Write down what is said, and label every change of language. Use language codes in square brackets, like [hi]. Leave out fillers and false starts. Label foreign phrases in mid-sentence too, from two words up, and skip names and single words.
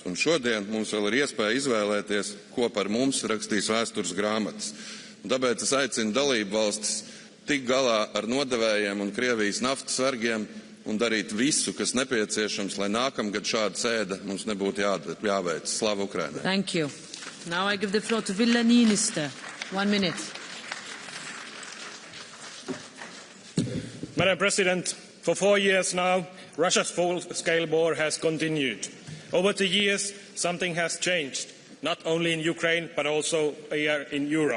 [lv] Un šodien mums vēl ir iespēja izvēlēties, ko par mums rakstīs vēstures grāmatas. Un tāpēc es aicinu dalību valstis tikt galā ar nodevējiem un Krievijas naftas vergiem un darīt visu, kas nepieciešams, lai nākamgad šāda sēde mums nebūtu jāveic. Slava Ukrainai! [en] Thank you. Now I give the floor to Ville Niinistö. 1 minute. Madam President, for 4 years now, Russia's full-scale war has continued. Over the years, something has changed, not only in Ukraine, but also here in Europe.